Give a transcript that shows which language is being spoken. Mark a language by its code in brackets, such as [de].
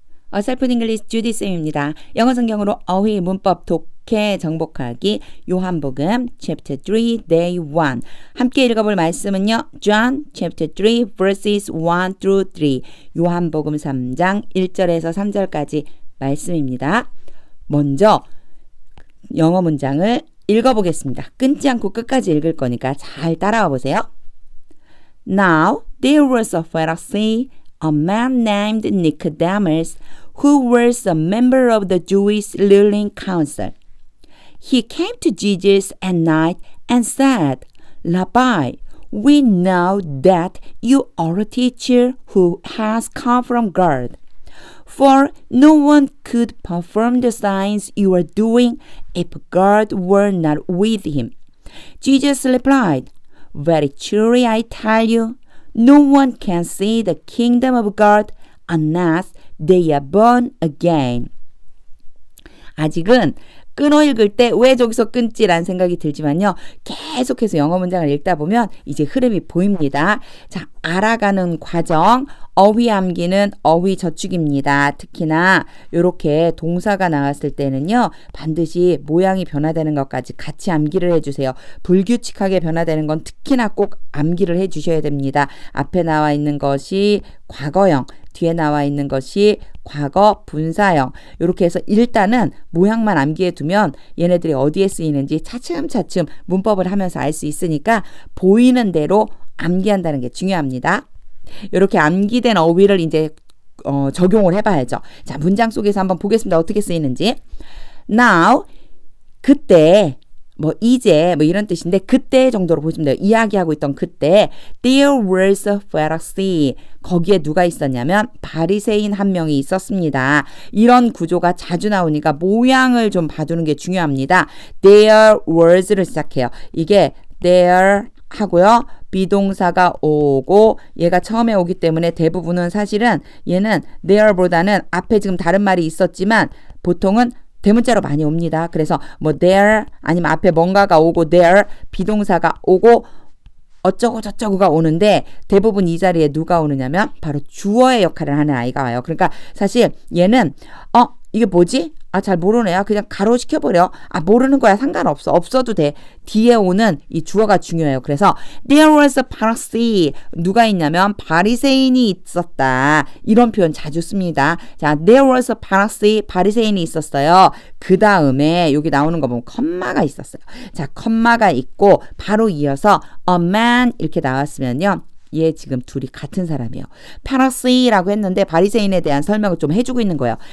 [ko] 어설픈 잉글리시 주디 쌤입니다. 영어 성경으로 어휘 문법 독해 정복하기 요한복음 chapter 3 day 1 함께 읽어볼 말씀은요. [en] John chapter 3 verses 1 through 3 [ko] 요한복음 3장 1절에서 3절까지 말씀입니다. 먼저 영어 문장을 읽어보겠습니다. 끊지 않고 끝까지 읽을 거니까 잘 따라와 보세요. [en] Now there was a Pharisee, a man named Nicodemus, who was a member of the Jewish ruling council. He came to Jesus at night and said, Rabbi, we know that you are a teacher who has come from God. For no one could perform the signs you are doing if God were not with him. Jesus replied, Very truly I tell you, no one can see the kingdom of God unless they are born again. [ko] 아직은 끊어 읽을 때 왜 저기서 끊지라는 생각이 들지만요. 계속해서 영어 문장을 읽다 보면 이제 흐름이 보입니다. 자, 알아가는 과정, 어휘 암기는 어휘 저축입니다. 특히나 이렇게 동사가 나왔을 때는요. 반드시 모양이 변화되는 것까지 같이 암기를 해주세요. 불규칙하게 변화되는 건 특히나 꼭 암기를 해주셔야 됩니다. 앞에 나와 있는 것이 과거형, 뒤에 나와 있는 것이 과거 분사형. 이렇게 해서 일단은 모양만 암기해 두면 얘네들이 어디에 쓰이는지 차츰차츰 문법을 하면서 알 수 있으니까 보이는 대로 암기한다는 게 중요합니다. 이렇게 암기된 어휘를 이제 적용을 해봐야죠. 자, 문장 속에서 한번 보겠습니다. 어떻게 쓰이는지. Now, 그때, 이제, 이런 뜻인데, 그때 정도로 보시면 돼요. 이야기하고 있던 그때, [en] there was a Pharisee. [ko] 거기에 누가 있었냐면, 바리새인 한 명이 있었습니다. 이런 구조가 자주 나오니까 모양을 좀 봐두는 게 중요합니다. [en] There was [ko] 를 시작해요. 이게 there 하고요. 비동사가 오고 얘가 처음에 오기 때문에 대부분은 사실은 얘는 there보다는 앞에 지금 다른 말이 있었지만 보통은 대문자로 많이 옵니다. 그래서 there 아니면 앞에 뭔가가 오고 there 비동사가 오고 어쩌고 저쩌고가 오는데 대부분 이 자리에 누가 오느냐면 바로 주어의 역할을 하는 아이가 와요. 그러니까 사실 얘는 이게 뭐지? 잘 모르네요. 그냥 가로 시켜버려. 모르는 거야. 상관없어. 없어도 돼. 뒤에 오는 이 주어가 중요해요. 그래서 [en] there was a Pharisee. [ko] 누가 있냐면 바리새인이 있었다. 이런 표현 자주 씁니다. 자, [en] there was a Pharisee. [ko] 바리새인이 있었어요. 그 다음에 여기 나오는 거 보면 컴마가 있었어요. 자, 컴마가 있고 바로 이어서 a man 이렇게 나왔으면요. 얘 지금 둘이 같은 사람이에요. 파라시라고 했는데 바리새인에 대한 설명을 좀 해주고 있는 거예요.